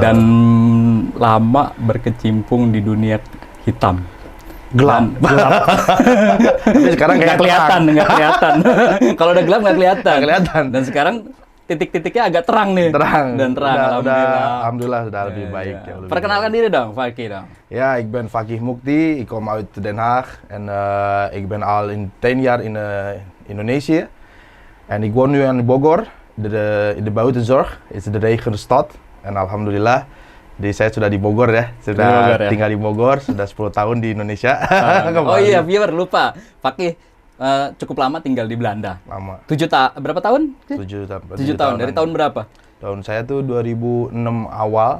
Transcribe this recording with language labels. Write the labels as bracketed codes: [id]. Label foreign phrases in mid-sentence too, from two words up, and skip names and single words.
[id] Dan lama berkecimpung di dunia hitam. Gelap. Tapi sekarang nggak kelihatan. Kalau udah gelap nggak kelihatan. Dan sekarang titik-titiknya agak terang nih. Terang. Alhamdulillah. Sudah lebih baik. Ya, Perkenalkan diri dong, Fakih dong. [nl] Ja, ik ben Fakih Mukti. Ik kom uit Den Haag. En ik ben al 10 jaar in Indonesië. En ik woon nu in Bogor. In de buitenzorg. Het is de regende stad. En alhamdulillah. [id] Jadi saya sudah di Bogor ya. Sudah tinggal di Bogor. Sudah 10 tahun di Indonesia. Oh iya, viewer lupa. Fakih cukup lama tinggal di Belanda. Lama. Berapa tahun? 7 tahun. Dari tahun berapa? Tahun saya tuh 2006 awal.